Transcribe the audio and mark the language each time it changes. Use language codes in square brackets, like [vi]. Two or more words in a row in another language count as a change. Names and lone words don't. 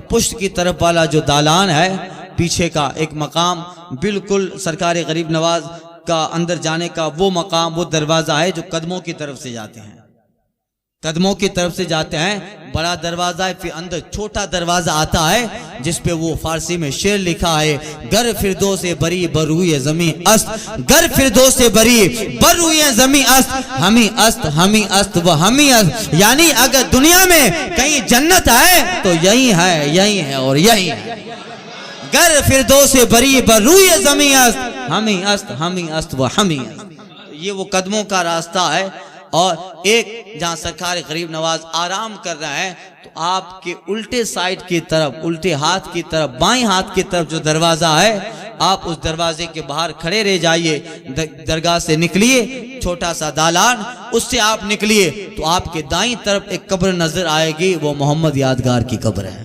[ur] پشت کی طرف والا جو دالان ہے، پیچھے کا ایک مقام بالکل سرکار غریب نواز کا اندر جانے کا وہ مقام، وہ دروازہ ہے جو قدموں کی طرف سے جاتے ہیں، قدموں کی طرف سے جاتے ہیں، بڑا دروازہ ہے، پھر اندر چھوٹا دروازہ آتا ہے جس پہ وہ فارسی میں شعر لکھا ہے، [fa] گر فردوس بری بروئے زمین است، گر فردوس بری بروئے زمین است، ہمیں است وہ ہمیں است، [ur] یعنی اگر دنیا میں کہیں جنت ہے تو یہی ہے اور یہی ہے۔ [fa] گر فردوس بری بروئے زمین است، ہمیں است وہ ہمیں است۔ [ur] یہ وہ قدموں کا راستہ ہے، اور ایک جہاں سرکار غریب نواز آرام کر رہا ہے تو آپ کے الٹے سائیڈ کی طرف، الٹے ہاتھ کی طرف، بائیں ہاتھ کی طرف جو دروازہ ہے، آپ اس دروازے کے باہر کھڑے رہ جائیے، درگاہ سے نکلیے، چھوٹا سا دالان، اس سے آپ نکلیے تو آپ کے دائیں طرف ایک قبر نظر آئے گی، وہ محمد یادگار کی قبر ہے۔